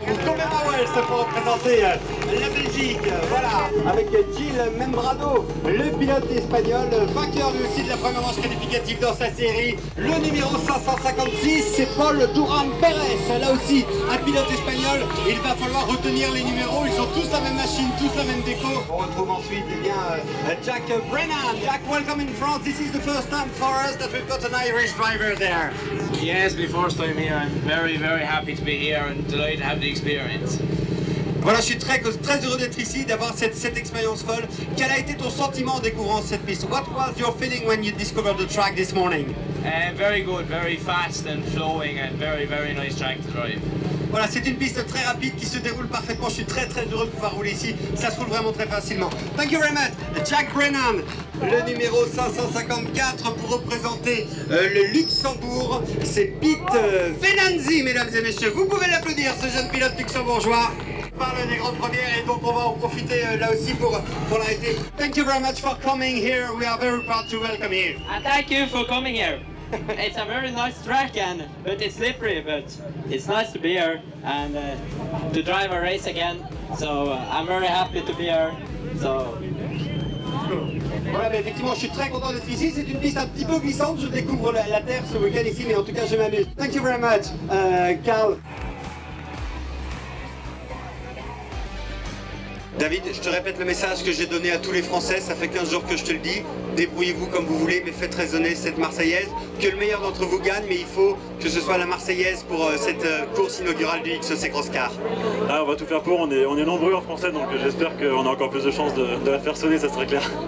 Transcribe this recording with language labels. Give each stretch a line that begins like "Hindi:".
French: Combien Wells pour représenter la Belgique, voilà, avec Gilles Membrado, le pilote espagnol, vainqueur lui aussi de la première manche qualificative dans sa série. Le numéro 556, c'est Paul Durán Pérez, là aussi un pilote espagnol. Il va falloir retenir les numéros, ils ont tous la même machine, tous la même déco. On retrouve ensuite
English: Jack Brennan. Jack, welcome in France. This is the first time for us that we've got an Irish driver there. Yes, my first time here. I'm very, very happy to be here and delighted to have the experience.
French: Voilà, je suis très heureux d'être ici, d'avoir cette expérience folle. Quel a été ton sentiment en découvrant cette piste?
English: What was your feeling when you discovered the track this morning? Very good, very fast and flowing and very, very nice track to drive.
French: Voilà, c'est une piste très rapide qui se déroule parfaitement. Je suis très heureux de pouvoir rouler ici. Ça se roule vraiment très facilement.
English: Thank you very much.
French: Jack Brennan, le numéro 554 pour représenter le Luxembourg. C'est Pete Venanzi, mesdames et messieurs. Vous pouvez l'applaudir, ce jeune pilote luxembourgeois. On parle des grandes premières et donc on va en profiter là aussi pour l'arrêter.
English: Thank you very much for coming here. We are very proud to welcome you. Thank you for coming here. It's a very nice track, but it's slippery, but it's nice to be here and to drive a race again. So I'm very happy to be here. So.
French: Voilà, mais effectivement, je suis très content d'être ici. C'est une piste un petit peu glissante. Je découvre la terre ce week-end ici, mais en tout cas, je m'amuse.
English: Thank you very much, Carl.
French: David, je te répète le message que j'ai donné à tous les Français, ça fait 15 jours que je te le dis, débrouillez-vous comme vous voulez, mais faites résonner cette Marseillaise, que le meilleur d'entre vous gagne, mais il faut que ce soit la Marseillaise pour cette course inaugurale du XC Cross Car. Ah, on va tout faire pour, on est nombreux en français, donc j'espère qu'on a encore plus de chances de la faire sonner, ça serait clair.